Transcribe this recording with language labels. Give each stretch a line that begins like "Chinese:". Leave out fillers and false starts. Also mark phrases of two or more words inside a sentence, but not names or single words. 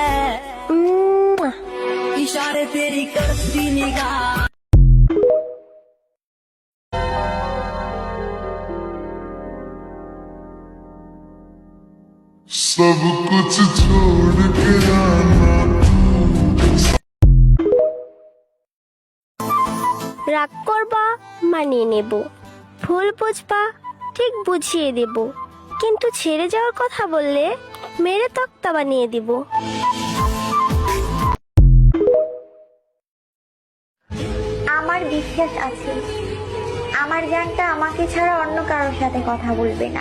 Hindi: इशारे तेरी करती निगाह। सब कुछ छोड़ के आना।
Bangla: রাগ করবা, মানিয়ে নেব। ভুল বুঝবা, ঠিক বুঝিয়ে দেব। কিন্তু ছেড়ে যাওয়ার কথা বললে মেরে তক্তা বানিয়ে দিব। আমার বিশ্বাস আছে আমার জানটা আমাকে ছাড়া অন্য কারোর সাথে কথা বলবে না।